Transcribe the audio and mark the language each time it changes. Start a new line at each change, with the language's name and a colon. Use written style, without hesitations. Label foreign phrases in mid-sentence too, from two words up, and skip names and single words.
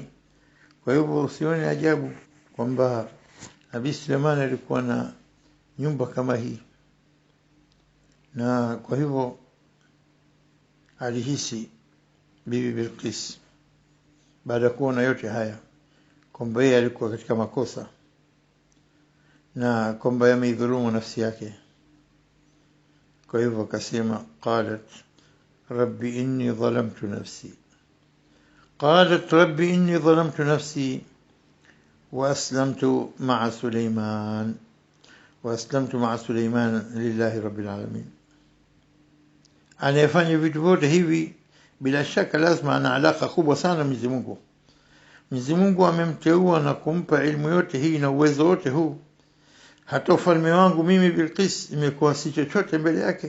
Swahili: Kwa hivyo usione ajabu kwamba Nabii Suleiman alikuwa na nyumba kama hii, na kwa hivyo alihisi Bibi Bilqis baada ya kuona yote haya kwamba yeye alikuwa katika makosa na kwamba yameidhulumu nafsi yake. Kwa hivyo akasema,
Arabic: قالت ربي إني ظلمت نفسي, قالت ربي إني ظلمت نفسي وأسلمت مع سليمان لله رب العالمين.
Swahili: anayefanya vitu vyote hivi bila shaka lazima ana alaka kubwa sana Mwenyezi Mungu. Mwenyezi Mungu amemteua na kumpa ilmu yote hii na uwezo wote huu. Hata ufalme wangu mimi Bilqis imekuwa si chochote mbele yake.